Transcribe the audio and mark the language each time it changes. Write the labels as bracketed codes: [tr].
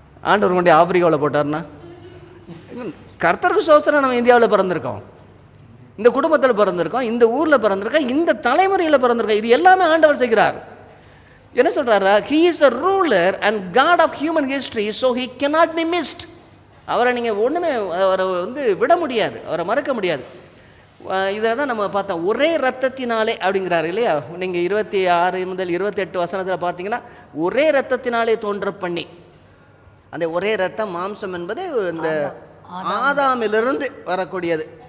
[ta] ஆண்டவர் கொண்டு ஆப்பிரிக்காவில் போட்டார்னா? கர்த்தருக்கு சோத்திரம், நம்ம இந்தியாவில் பிறந்திருக்கோம், இந்த குடும்பத்தில் பிறந்திருக்கோம், இந்த ஊரில் பிறந்திருக்கோம், இந்த தலைமுறையில் பிறந்திருக்கோம். இது எல்லாமே ஆண்டவர் செய்கிறார். என்ன சொல்கிறாரா? [en] He is a ruler and God of human history, so he cannot be missed. [ta] அவரை நீங்கள் ஒன்றுமே அவரை வந்து விட முடியாது, அவரை மறக்க முடியாது. இதில் தான் நம்ம பார்த்தோம், ஒரே ரத்தத்தினாலே அப்படிங்கிறாரு இல்லையா? நீங்கள் 26 முதல் 28 வசனத்தில் பார்த்தீங்கன்னா, ஒரே ரத்தத்தினாலே தோன்ற பண்ணி, அந்த ஒரே ரத்தம் மாம்சம் என்பது இந்த ஆதாமிலிருந்து வரக்கூடியது.